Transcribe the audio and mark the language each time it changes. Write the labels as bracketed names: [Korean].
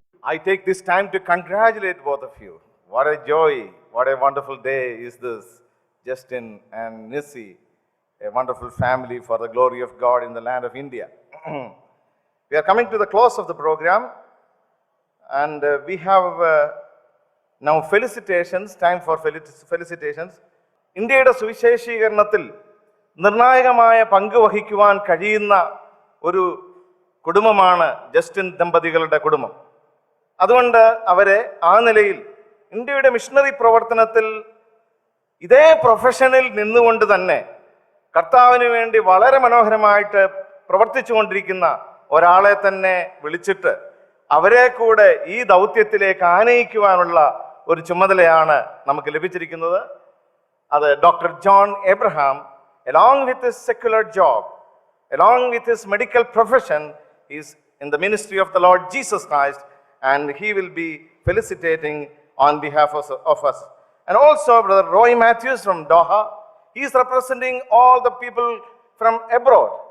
[English] I take this time to congratulate both of you. What a joy, what a wonderful day is this. Justin and Nisi, a wonderful family for the glory of God in the land of India. We are coming to the close of the program, and we have now felicitations, time for felicitations. [Malayalam] ഇന്ത്യയുടെ സുവിശേഷീകരണത്തിൽ നിർണായകമായ പങ്ക് വഹിക്കുവാൻ കഴിയുന്ന ഒരു കുടുംബമാണ് Justin ദമ്പതികളുടെ കുടുംബം. അതുകൊണ്ട് അവരെ ആ നിലയിൽ ഇന്ത്യയുടെ മിഷണറി പ്രവർത്തനത്തിൽ ഇതേ പ്രൊഫഷനിൽ നിന്നുകൊണ്ട് തന്നെ കർത്താവിന് വേണ്ടി വളരെ മനോഹരമായിട്ട് പ്രവർത്തിച്ചു കൊണ്ടിരിക്കുന്ന ഒരാളെ തന്നെ വിളിച്ചിട്ട് അവരെ കൂടെ ഈ ദൗത്യത്തിലേക്ക് ആനയിക്കുവാനുള്ള ഒരു ചുമതലയാണ് നമുക്ക് ലഭിച്ചിരിക്കുന്നത്. [English] അത് doctor John Abraham, along with his secular job, along with his medical profession, is in the ministry of the Lord Jesus Christ, and he will be felicitating on behalf of us. And also Brother Roy Matthews from Doha, he is representing all the people from abroad.